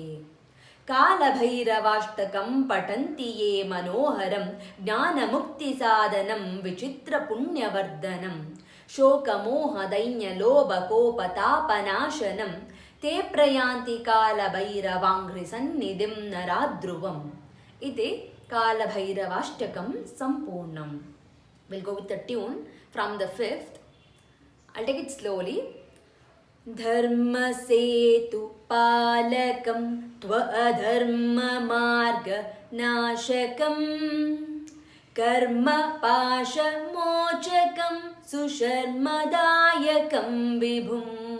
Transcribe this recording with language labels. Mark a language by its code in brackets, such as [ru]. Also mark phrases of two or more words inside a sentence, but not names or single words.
[sa] ಕಾಲಭೈರವಾಷ್ಟಕಂ ಪಠಂತಿ ಯೇ ಮನೋಹರಂ ಜ್ಞಾನಮುಕ್ತಿ ಸಾಧನಂ ವಿಚಿತ್ರ ಪುಣ್ಯವರ್ಧನಂ ಶೋಕಮೋಹ ದೈನ್ಯ ಲೋಭ ಕೋಪ ತಾಪನಾಶನಂ ತೇ ಪ್ರಯಾಂತಿ ಕಾಲಭೈರವಾಂಘ್ರಿ ಸನ್ನಿಧಿಂ ನರಾಧ್ರುವಂ. इति कालभैरवाष्टकं सम्पूर्णम्. [en] We'll go with the tune from the 5th. I'll take it slowly. [sa] धर्म सेतु पालकं त्व अधर्म मार्ग नाशकं कर्म पाश मोचकं सुशर्मदायकं विभुम्